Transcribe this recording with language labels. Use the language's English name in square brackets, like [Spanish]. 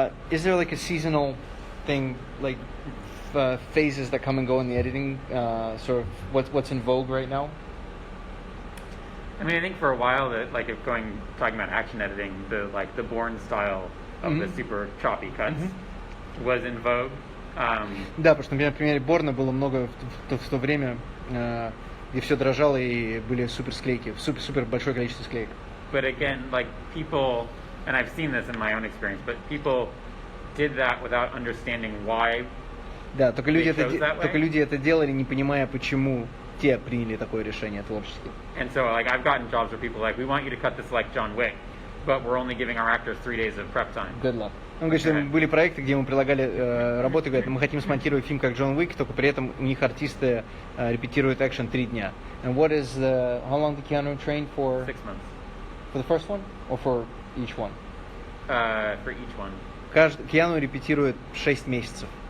[English] Is there like a seasonal thing, like phases that come and go in the editing? Sort of what's in vogue right now? I mean, I think for a while that, like, if talking about action editing, the Bourne style of the super choppy cuts was in vogue. [Russian] Да, потому что, например, на примере Борна было много в то время, где все дрожало и были супер склейки, супер большое количество склеек. [English] But again, like people, and I've seen this in my own experience, but people did that without understanding why. [Russian] Да, только люди это делали, не понимая, почему те приняли такое решение творчески. [English] And so, like, I've gotten jobs where people are like, we want you to cut this like John Wick, but we're only giving our actors 3 days of prep time. Good luck. [Russian] Он говорит, что были проекты, где мы предлагали работу, говорят, мы хотим смонтировать фильм как Джон Уик, только при этом у них артисты репетируют экшен 3 дня. [English] And what is how long did Keanu train for? 6 months. For the first one or for each one? For each one. [Russian] Keanu репетирует 6 месяцев.